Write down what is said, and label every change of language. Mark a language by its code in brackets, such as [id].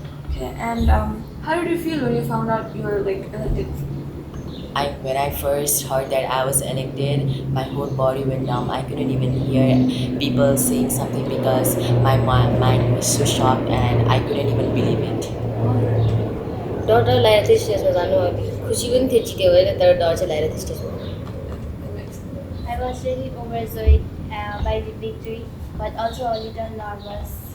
[en] Okay, and how did you feel when you found out you were like elected? When I first heard that I was elected, my whole body went numb. I couldn't even hear people saying something because my mind was so shocked and I couldn't even believe it. [ne] डर डर लागेको थियो स्टेजमा जानु अनि खुसी पनि थियो जित्यो होइन तर डर चाहिँ लागेको थियो स्टेजमा [en] I was really overjoyed by the victory, but also a little nervous.